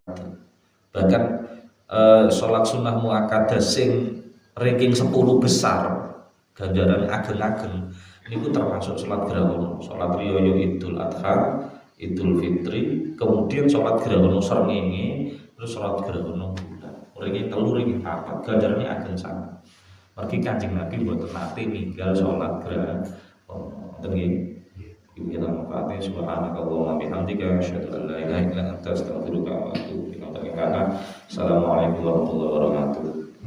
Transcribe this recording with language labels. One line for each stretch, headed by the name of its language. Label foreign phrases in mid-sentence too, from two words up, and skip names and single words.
Javanese: Bahkan salat sunah muakkad sing ranking 10 besar, ganjaran ageng-ageng niku termasuk salat grahono, salat riyaya Idul Adha, Idul Fitri, kemudian salat grahono srengenge, terus salat grahono bulan. Ringi 3 ringi 4 ganjarane ageng sanget. Mergi Kanjeng Nabi mboten nate ninggal salat grahono. Ngoten nggih.
Indonesian: Kita manfaatnya
Arabic: سبحانك اللهم وبحمدك أشهد أن لا إله إلا أنت أستغفرك وأتوب إليك. السلام عليكم ورحمة الله وبركاته.